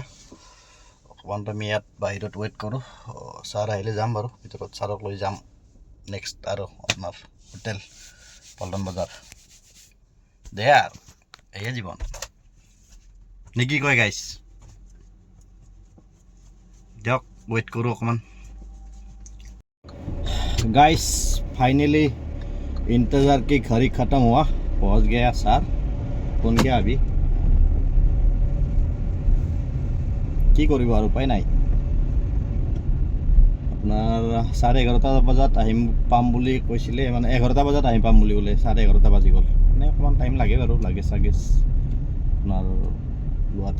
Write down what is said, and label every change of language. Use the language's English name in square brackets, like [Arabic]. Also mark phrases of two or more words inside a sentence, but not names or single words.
[Assamese] অকণমান আমি ইয়াত বাহিৰত ৱেইট কৰোঁ, ছাৰ আহিলে যাম বাৰু ভিতৰত, ছাৰক লৈ যাম নেক্সট আৰু আপোনাৰ হোটেল পল্টন বজাৰ। দে আৰু এয়ে জীৱন নে কি কয় গাইছ? দিয়ক ৱেইট কৰোঁ অকণমান। [English] guys finally [Hindi] इंतज़ार की घड़ी ख़त्म हुआ, पहुंच गया सर। फोन किया अभी [Assamese] কি কৰিব আৰু উপায় নাই। আপোনাৰ 11:30 বজাত আহিম পাম বুলি কৈছিলে, মানে 11টা বজাত আহিম পাম বুলি ক'লে, 11:30 বাজি গ'ল। মানে অকণমান টাইম লাগে বাৰু লাগেজ চাগেজ আপোনাৰ লোৱাতে।